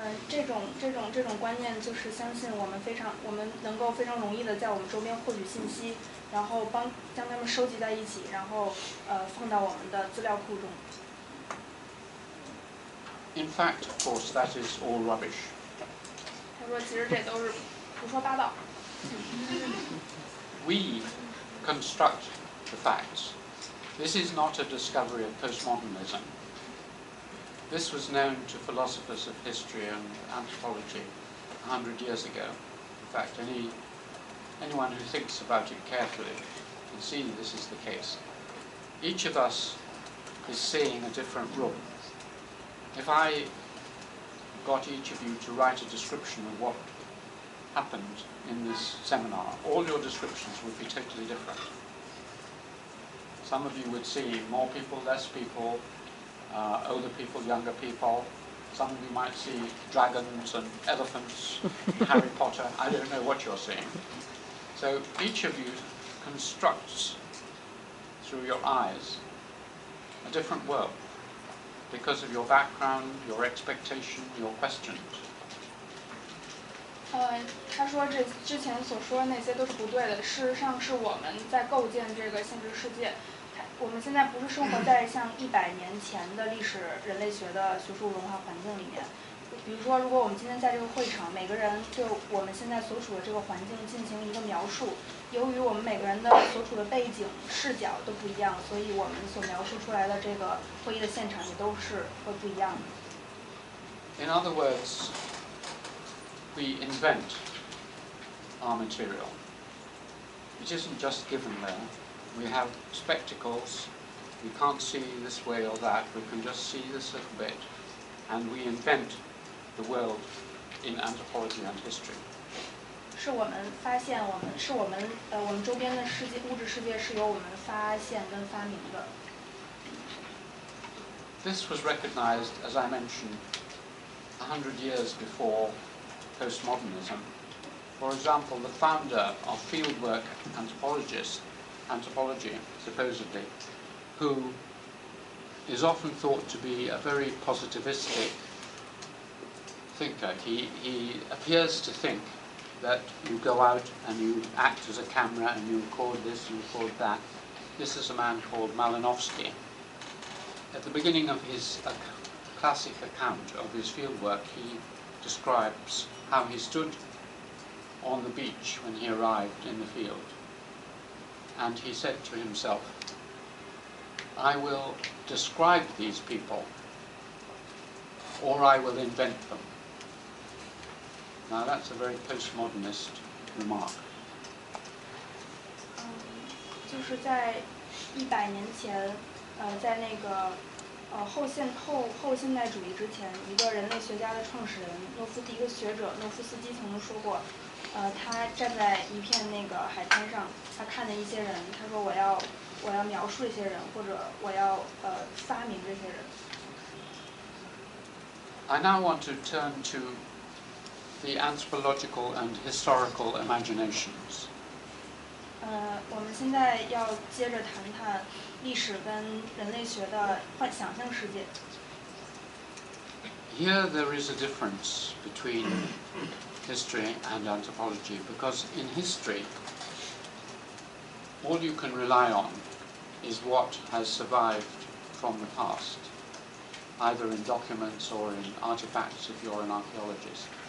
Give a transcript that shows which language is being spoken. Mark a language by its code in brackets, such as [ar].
[zh] 这种观念就是相信我们能够非常容易的在我们周边获取信息，然后将它们收集在一起，然后放到我们的资料库中。 [en] In fact, of course, that is all rubbish. [zh] 他说，其实这都是胡说八道。 [en] We construct the facts. This is not a discovery of postmodernism. This was known to philosophers of history and anthropology 100 years ago. In fact, anyone who thinks about it carefully can see this is the case. Each of us is seeing a different room. If I got each of you to write a description of what happened in this seminar, all your descriptions would be totally different. Some of you would see more people, less people, older people, younger people. Some of you might see dragons and elephants and Harry Potter. I don't know what you're seeing. So each of you constructs, through your eyes, a different world because of your background, your expectation, your questions. [zh] 他说这之前所说的那些都是不对的。事实上，是我们在构建这个现实世界。我们现在不是生活在像100年前的历史人类学的学术文化环境里面。比如说，如果我们今天在这个会场，每个人对我们现在所处的这个环境进行一个描述，由于我们每个人的所处的背景、视角都不一样，所以我们所描述出来的这个会议的现场也都是会不一样的。 [en] In other words, we invent our material. It isn't just given there. We have spectacles. We can't see this way or that. We can just see this little bit. And we invent the world in anthropology and history. [zh] 是我们发现我们周边的世界物质世界是由我们发现跟发明的。 [en] This was recognized, as I mentioned, 100 years before postmodernism. For example, the founder of fieldwork anthropology, supposedly, who is often thought to be a very positivistic thinker. He appears to think that you go out and you act as a camera and you record this, you record that. This is a man called Malinowski. At the beginning of his classic account of his fieldwork, he describes how he stood on the beach when he arrived in the field, and he said to himself, I will describe these people or I will invent them. Now that's a very postmodernist remark. [zh] 就是在100年前，在那个后现代主义之前，一个人类学家的创始人一个学者诺夫斯基曾经说过，他站在一片那个海滩上，他看见一些人，他说我要描述这些人，或者我要发明这些人。 [en] I now want to turn to the anthropological and historical imaginations. [zh] 我们现在要接着谈谈历史跟人类学的想象世界。 [en] Here there is a difference between history and anthropology, because in history all you can rely on is what has survived from the past, either in documents or in artifacts if you're an archaeologist.